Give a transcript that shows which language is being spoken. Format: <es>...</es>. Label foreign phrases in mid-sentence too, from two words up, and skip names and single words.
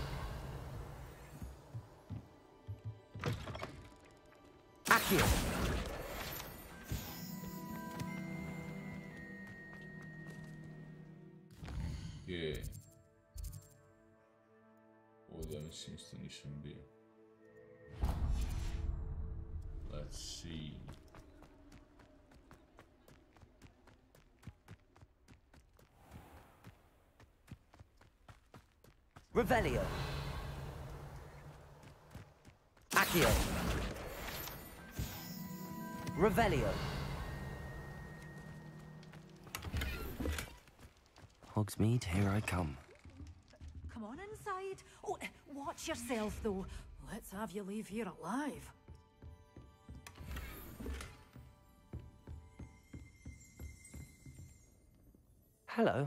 <en>Accio. Je.</en> <hr>Ovdje mislim isto nisam bio.</hr> <en>Let's see. Revelio. Accio. Revelio. Hogsmeade, here I come. Come on inside. Oh, watch yourself, though. Let's have you leave here alive. Hello.</en>